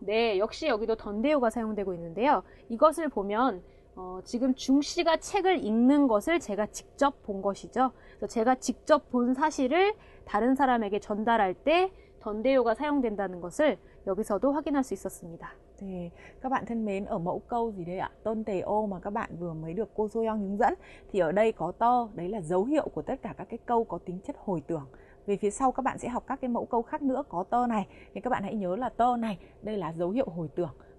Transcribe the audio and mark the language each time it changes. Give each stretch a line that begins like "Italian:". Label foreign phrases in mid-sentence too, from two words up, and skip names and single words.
Korean: 네, 역시 여기도 던데요가 사용되고 있는데요. 이것을 보면 지금 중씨가 책을 읽는 것을 제가 직접 본 것이죠. 그래서 제가 직접 본 사실을 다른 사람에게 전달할 때 던데요가 사용된다는 것을 여기서도 확인할 수 있었습니다.
Vietnamese: Thì các bạn thân mến, ở mẫu câu gì đây ạ? 던데요 mà các bạn vừa mới được cô Soyoung hướng dẫn thì ở đây có tơ, đấy là dấu hiệu của tất cả các cái câu có tính chất hồi tưởng. Về phía sau các bạn sẽ học các cái mẫu câu khác nữa có tơ này, thì các bạn hãy nhớ là tơ này, đây là dấu hiệu hồi tưởng.